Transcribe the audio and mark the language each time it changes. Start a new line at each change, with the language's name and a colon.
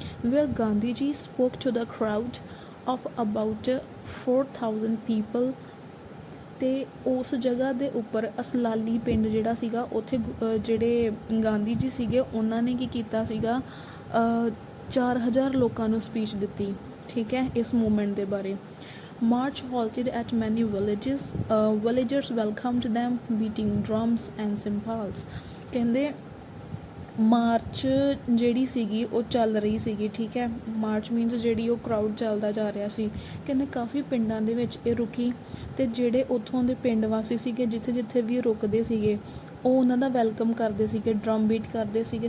English: Where Gandhi ji spoke to the crowd of about 4000 people.
Punjabi: ਤੇ ਉਸ ਜਗ੍ਹਾ ਦੇ ਉੱਪਰ ਅਸਲਾਲੀ ਪਿੰਡ ਜਿਹੜਾ ਸੀਗਾ ਉੱਥੇ ਜਿਹੜੇ ਗਾਂਧੀ ਜੀ ਸੀਗੇ ਉਹਨਾਂ ਨੇ ਕੀ ਕੀਤਾ ਸੀਗਾ 4000 ਲੋਕਾਂ ਨੂੰ ਸਪੀਚ ਦਿੱਤੀ, ਠੀਕ ਹੈ, ਇਸ ਮੂਵਮੈਂਟ ਦੇ ਬਾਰੇ।
English: March halted at many villages. Villagers welcomed them, beating drums and cymbals.
Punjabi: ਕਹਿੰਦੇ ਮਾਰਚ ਜਿਹੜੀ ਸੀਗੀ ਉਹ ਚੱਲ ਰਹੀ ਸੀਗੀ, ਠੀਕ ਹੈ। ਮਾਰਚ ਮੀਨਸ ਜਿਹੜੀ ਉਹ ਕਰਾਊਡ ਚੱਲਦਾ ਜਾ ਰਿਹਾ ਸੀ। ਕਹਿੰਦੇ ਕਾਫੀ ਪਿੰਡਾਂ ਦੇ ਵਿੱਚ ਇਹ ਰੁਕੀ ਅਤੇ ਜਿਹੜੇ ਉੱਥੋਂ ਦੇ ਪਿੰਡ ਵਾਸੀ ਸੀਗੇ ਜਿੱਥੇ ਜਿੱਥੇ ਵੀ ਰੁਕਦੇ ਸੀਗੇ ਉਹ ਉਹਨਾਂ ਦਾ ਵੈਲਕਮ ਕਰਦੇ ਸੀਗੇ, ਡਰਮ ਬੀਟ ਕਰਦੇ ਸੀਗੇ।